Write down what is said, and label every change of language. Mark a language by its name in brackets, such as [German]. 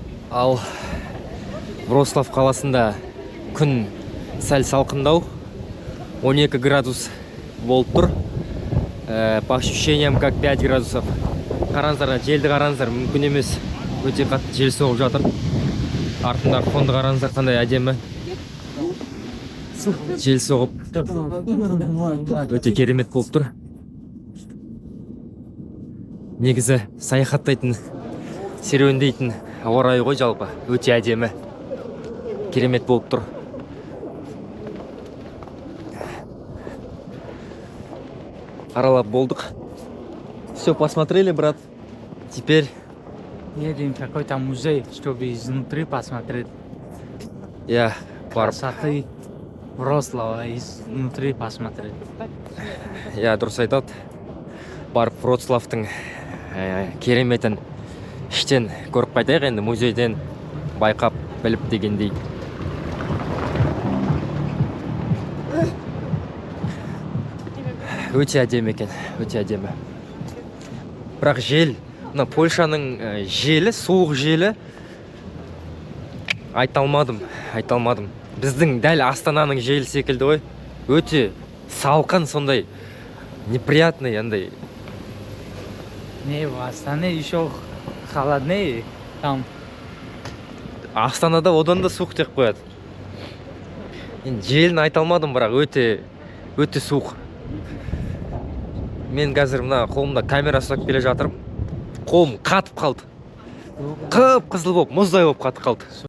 [Kazakh] Ал Вроцлав қаласында күн сәл салқындау, 12 градус болып тұр. [Russian] По ощущениям как 5 градусов. [Kazakh] Қараңыздар, желді қараңыздар, мүмкін емес. Өте қатты жел соғып жатыр. Артындағы фонды қараңыздар, қандай әдемі. Жел соғып өте керемет болып тұр. Негізі саяхаттайтын, серуендейтін ауа райы ғой жалпы. Өте әдемі. Керемет болып тұр. Аралап болдық. [Russian] Все посмотрели, брат. Теперь Едем в какой-то музей, чтобы изнутри посмотреть [Kazakh] я барып, [Russian] красоты Вроцлава, изнутри посмотреть. [Kazakh] я дұрыс айтады. Барып Вроцлавтың кереметін іштен көріп қайтайық, енді музейден байқап біліп дегендей. Өте әдемі екен, өте әдемі. Бірақ жел, мына Польшаның желі, суық желі, айта алмадым. Біздің дәл Астананың желі секілді ғой. Өте салқын, сондай неприятный, андай. [Russian] Не, в Астане еще холоднее там. [Kazakh] Астанада одан да суық деп қояды. Енді желін айта алмадым, бірақ өте суық. Мен қазір мына қолымда камера ұстап келе жатырмын. Қолым қатып қалды. Қып-қызыл болып, мұздай болып қатып қалды.